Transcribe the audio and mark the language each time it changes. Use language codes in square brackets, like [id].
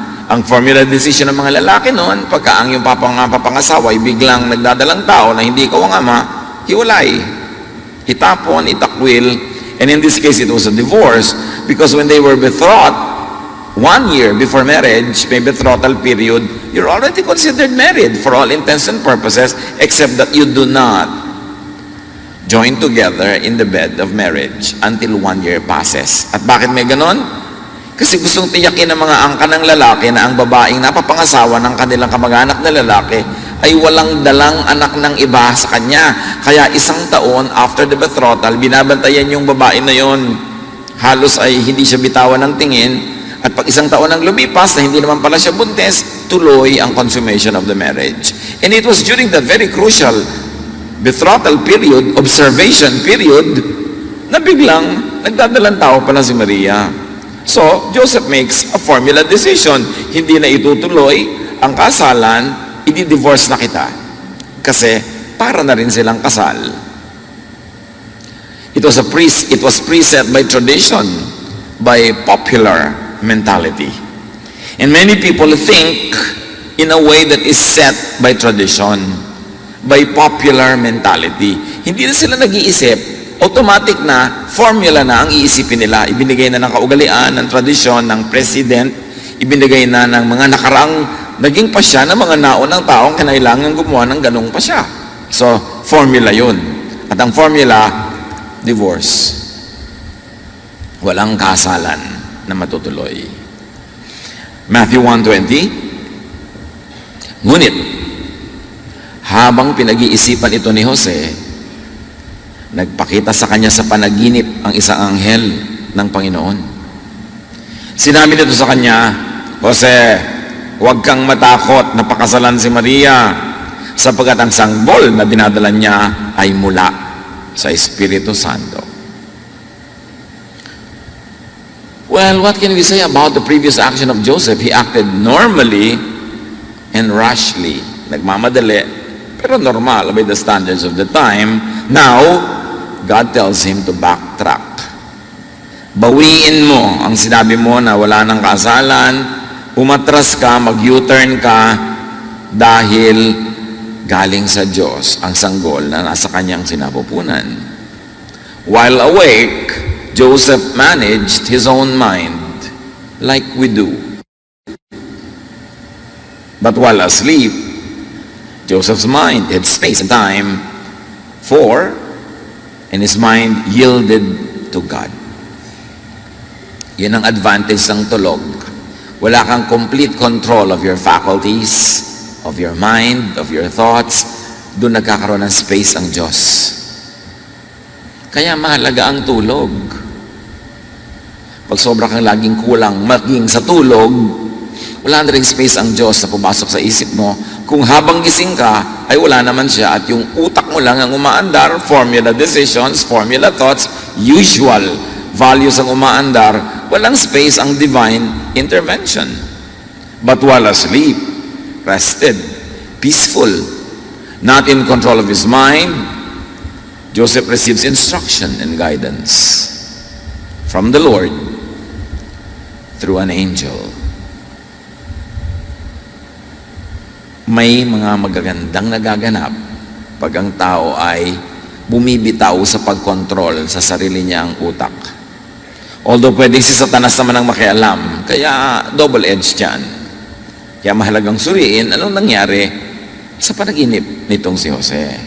[tl] Ang formula decision ng mga lalaki noon, pagka ang yung papangasawa ay biglang nagdadalang tao na hindi ikaw ang ama, hiwalay. Itapon, itakwil, [en] and in this case, it was a divorce because when they were betrothed, 1 year before marriage, may betrothal period, you're already considered married for all intents and purposes, except that you do not join together in the bed of marriage until 1 year passes. [tl] At bakit may ganon? Kasi gustong tiyakin ng mga angka ng lalaki na ang babaeng napapangasawa ng kanilang kamag-anak na lalaki ay walang dalang anak ng iba sa kanya. Kaya 1 taon [en] after the betrothal, [tl] binabantayan yung babae na yon. Halos ay hindi siya bitawan ng tingin. At pag 1 taon ang lumipas na hindi naman pala siya buntis, tuloy ang [en] consummation of the marriage. And it was during that very crucial betrothal period, observation period, [tl] na biglang nagdadalang tao pala [en] si Maria. So, Joseph makes a formula decision. [tl] Hindi na itutuloy ang kasalan, i-divorce na kita. Kasi para na rin silang kasal. [en] It was preset by tradition, by popular mentality. And many people think in a way that is set by tradition, by popular mentality. [tl] Hindi na sila nag-iisip, automatic na formula na ang iisipin nila. Ibinigay na ng kaugalian, ng tradisyon, ng president, ibinigay na ng mga nakaraang naging pasya ng mga naunang taong kinailangan gumawa ng ganong pasya. So, formula yun. At ang formula, divorce. Walang kasalan na matutuloy. Matthew 1:20. Ngunit, habang pinag-iisipan ito ni Jose, nagpakita sa kanya sa panaginip ang isang anghel ng Panginoon. Sinabi nito sa kanya, Jose, huwag kang matakot na pakasalan si Maria, sapagkat ang sangbol na dinadala niya ay mula sa Espiritu Santo. [en] Well, what can we say about the previous action of Joseph? He acted normally and rashly. [tl] Nagmamadali, pero [en] normal by the standards of the time. Now, God tells him to backtrack. [tl] Bawiin mo ang sinabi mo na wala nang kasalan, umatras ka, mag-U-turn ka, dahil galing sa Diyos ang sanggol na nasa kanyang sinapupunan. [en] While awake, Joseph managed his own mind like we do. But while asleep, Joseph's mind had space and time and his mind yielded to God. [tl] Yun ang advantage ng tulog. Wala kang [en] complete control of your faculties, of your mind, of your thoughts. [tl] Doon nagkakaroon ng space ang Diyos. Kaya mahalaga ang tulog. Pag sobra kang laging kulang maging sa tulog, wala na rin space ang Diyos na pumasok sa isip mo. Kung habang gising ka, ay wala naman siya at yung utak mo lang ang umaandar, [en] formula decisions, formula thoughts, usual values [tl] ang umaandar, walang space ang [en] divine intervention. But while asleep, rested, peaceful, not in control of his mind, Joseph receives instruction and guidance from the Lord through an angel. [tl] May mga magagandang nagaganap pag ang tao ay bumibitaw sa pagkontrol sa sarili niya ang utak. Although pwede si Satanas naman ang makialam, kaya double-edged yan. Kaya mahalagang suriin anong nangyari sa panaginip nitong si Jose.